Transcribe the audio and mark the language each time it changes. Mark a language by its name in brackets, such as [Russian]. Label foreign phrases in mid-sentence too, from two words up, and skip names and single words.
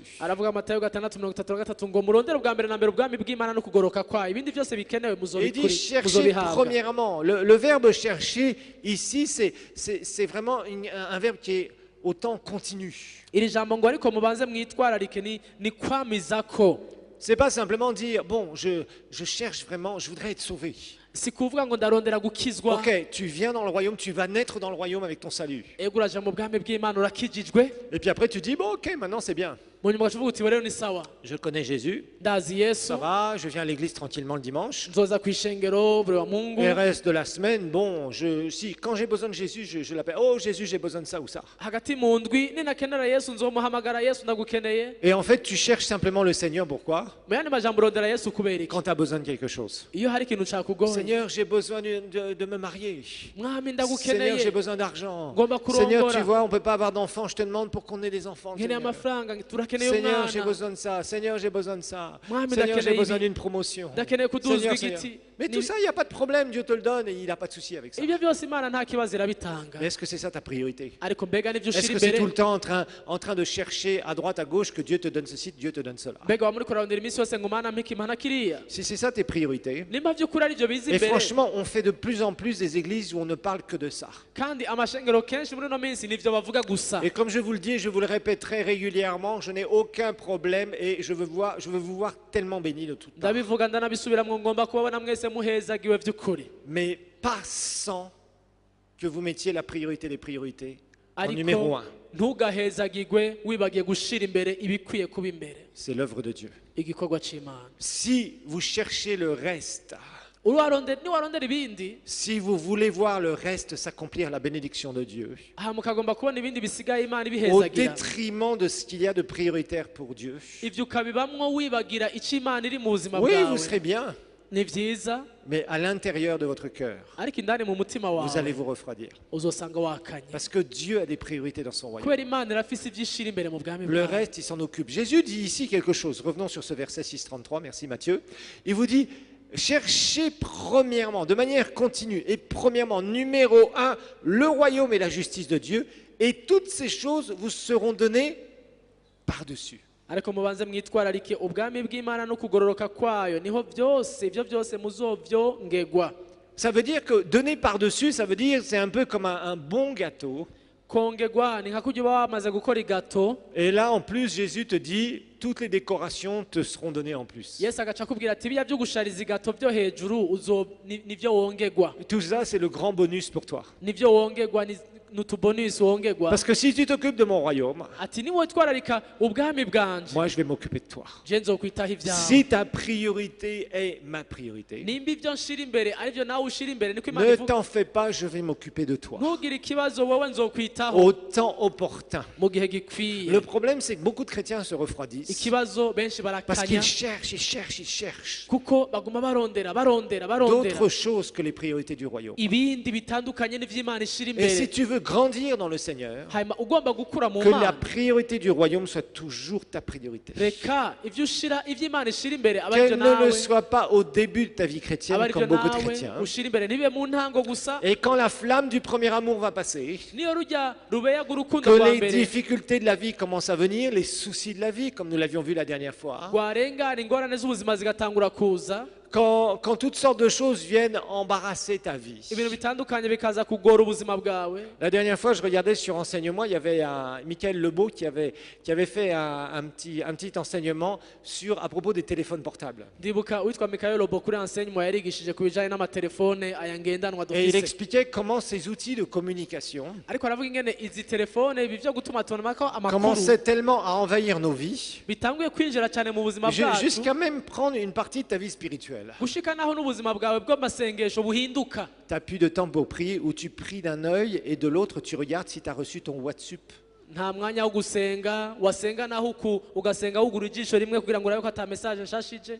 [Rundi] aravuga Matayo 6:33 ngo murondere ubwa mbere na mbere ubwami bw'imana no kugoroka kwayo ibindi byose bikenewe [French] Il dit, cherchez premièrement. Le verbe chercher, ici, c'est vraiment un verbe qui est au temps continu. [Rundi] iri jambo ngo ariko mubanze mwitwararike ni kwamizako [French] C'est pas simplement dire, bon, je cherche vraiment, je voudrais être sauvé. [Rundi] si kuvuga ngo ndarondera gukizwa [French] Ok, tu viens dans le royaume, tu vas naître dans le royaume avec ton salut. [Rundi] ego uraja mu bwami bw'imana urakijijwe [French] Et puis après, tu dis, bon, ok, maintenant c'est bien. [Rundi] mu nyuma ukavuga uti rero ni sawa [French] Je connais Jésus, [Rundi] ndazi yesu [French] ça va, je viens à l'église tranquillement le dimanche. [Rundi] nzoza ku ishengero buri wa mungu [French] Et le reste de la semaine, bon, si quand j'ai besoin de Jésus, je l'appelle, oh Jésus, j'ai besoin de ça ou ça. [Rundi] hagati mu ndwi ninakenera yesu nzomuhamagara yesu ndagukeneye [French] Et en fait, tu cherches simplement le Seigneur, pourquoi? [Rundi] mu yandi majambo urondera yesu kubera iki [French] Quand tu as besoin de quelque chose. [Rundi] iyo hari ikintu cakugoye [French] Seigneur, j'ai besoin de me marier. [Rundi] mwami [French] Seigneur, [Rundi] ndagukeneye [French] j'ai besoin d'argent. [Rundi] Ngomba kurongora. [French] Seigneur, tu vois, on ne peut pas avoir d'enfants. Je te demande pour qu'on ait des enfants. [Rundi] nkeneye [French] Seigneur, [Rundi] amafaranga turakeneye [French] Seigneur, j'ai [Rundi] umwana [French] besoin de ça. Seigneur, j'ai besoin de ça. [Rundi] Mwami, [French] Seigneur, j'ai [Rundi] ndakeneye [French] besoin [Rundi] ibi. [French] d'une promotion. [Rundi] ndakeneye kuduzwa [French] Seigneur, Seigneur. [Rundi] igiti [French] Mais tout ça, il n'y a pas de problème. Dieu te le donne et il n'a pas de souci avec ça. [Rundi] ibyo byose imana nta kibazo irabitanga [French] Mais est-ce que c'est ça ta priorité? [Rundi] ariko mbega nibyo [French] Est-ce [Rundi] ushira [French] que c'est [Rundi] imbere [French] tout le temps en train de chercher à droite, à gauche que Dieu te donne ceci, Dieu te donne cela? [Rundi] mbega wa muri kurarondera iminsi yose ngo mana mpike imana kiriya [French] Si c'est ça tes priorités, [Rundi] nimba by'ukuri ari byo biza [French] et [Rundi] imbere [French] franchement, on fait de plus en plus des églises où on ne parle que de ça. [Rundi] kandi amashengero kenshi muri ino minsi nivyo bavuga gusa [French] Et comme je vous le dis, je vous le répète très régulièrement, je n'ai aucun problème et je veux vous voir tellement bénis de toutes parts. [Rundi] ndabivuga ndanabisubiramwo ngomba kubabona mwese muhezagiwe by'ukuri [French] Mais pas sans que vous mettiez la priorité des priorités en [Rundi] ariko [French] numéro 1. [Rundi] ntugahezagirwe wibagiye gushira imbere ibikwiye kuba imbere [French] C'est l'œuvre de Dieu. [Rundi] igikorwa c'imana [French] Si vous cherchez le reste, [Rundi] niwarondera ibindi [French] si vous voulez voir le reste s'accomplir, la bénédiction de Dieu, [Rundi] aha mukagomba kubona ibindi bisigaye imana [French] au [Rundi] ibihezagira [French] détriment de ce qu'il y a de prioritaire pour Dieu, [Rundi] ivyo ukabibamwo wibagira ico imana iri mu buzima [French] oui, vous [Rundi] bwawe [French] serez bien, [Rundi] ni vyiza [French] mais à l'intérieur de votre cœur, [Rundi] ariko indani mu mutima [French] vous allez [Rundi] wawe [French] vous refroidir. [Rundi] uzosanga wakanye [French] Parce que Dieu a des priorités dans son royaume. [Rundi] kubera imana irafise ivyo ishira imbere mu bwami [French] Le [Rundi] bwawe [French] reste, il s'en occupe. Jésus dit ici quelque chose. Revenons sur ce verset 6:33. Merci Matthieu. Il vous dit, cherchez premièrement, de manière continue, et premièrement, numéro 1, le royaume et la justice de Dieu, et toutes ces choses vous seront données par-dessus. [Rundi] ariko mubanze mwitwararike ubwami bw'imana no kugororoka kwayo niho byose ibyo byose muzovyongegwa [French] Ça veut dire que donner par-dessus, ça veut dire c'est un peu comme un bon gâteau. [Rundi] kongegwa ni nka kurya uba wamaze gukora igato [French] Et là, en plus, Jésus te dit, toutes les décorations te seront données en plus. [Rundi] yesu agaca akubwira ati biriya byo gushariza igato byo hejuru nivyo wongegwa [French] Tout ça, c'est le grand bonus pour toi. [Rundi] nivyo wongegwa n'utubonisi wongegwa [French] Parce que si tu t'occupes de mon royaume, [Rundi] ati niwitwararika ubwami bwanje [French] moi, je vais m'occuper de toi. [Rundi] je nzokwitaho ibyawe [French] Si ta priorité est ma priorité, [Rundi] nimba ibyo nshira imbere aribyo nawe ushira imbere niko imana [French] ne [Rundi] ivuga [French] t'en fais pas, je vais m'occuper de toi. [Rundi] ntugire ikibazo wowe nzokwitaho [French] Au temps opportun. [Rundi] mu gihe gikwiye [French] Le problème, c'est que beaucoup de chrétiens se refroidissent [Rundi] ikibazo benshi [French] parce [Rundi] barakanya [French] qu'ils cherchent, ils cherchent, ils cherchent [Rundi] kuko baguma barondera [French] d'autres choses que les priorités du royaume. [Rundi] ibindi bitandukanye n'ivy'imana ishira [French] Et si [Rundi] imbere [French] tu veux grandir dans le Seigneur, [Rundi] hanyuma ugomba gukura mu [French] que la [Rundi] mana [French] priorité du royaume soit toujours ta priorité. [Rundi] reka ivy'imana ishira imbere aba [French] Qu'elle [Rundi] arivyo [French] ne le [Rundi] nawe [French] soit pas au début de ta vie [Rundi] aba [French] chrétienne, [Rundi] arivyo [French] comme beaucoup de [Rundi] nawe [French] chrétiens. [Rundi] ushira imbere ntibibe mu ntango gusa [French] Et quand la flamme du premier amour va passer, [Rundi] niyo rujya rubeyaga urukundo [French] que [Rundi] rwa [French] les [Rundi] mbere [French] difficultés de la vie commencent à venir, les soucis de la vie, comme nous l'avions vu la dernière fois, [Rundi] rwarengana ingorane z'ubuzima zigatangura kuza [French] quand toutes sortes de choses viennent embarrasser ta vie. [Rundi] ibintu bitandukanye bikaza kugora ubuzima bwawe [French] La dernière fois, je regardais sur enseignement, il y avait Michael Lebeau qui avait fait un petit enseignement à propos des téléphones portables. [Rundi] ndibuka witwa Mikael Lobo kuri enseignement yarigishije ku bijanye n'amatelefone aya ngendanwa [French] Et il [Rundi] dufise [French] expliquait comment ces outils de communication [Rundi] ariko aravuga ingene izi telefone ibi vyo gutuma tumanako amakuru [French] commençaient tellement à envahir nos vies, [Rundi] bitanguye kwinjira cyane mu buzima bwacu [French] jusqu'à même prendre une partie de ta vie spirituelle. spirituel. [Rundi] gushika naho n'ubuzima bwawe bw'amasengesho buhinduka. [French] Tu n'as plus de temps pour prier où tu pries d'un œil et de l'autre tu regardes si tu as reçu ton WhatsApp. [Rundi] Nta mwanya wo gusenga, wasenga naho ugasenga wugura ijisho rimwe kugira ngo urabe ko ata message nshashije.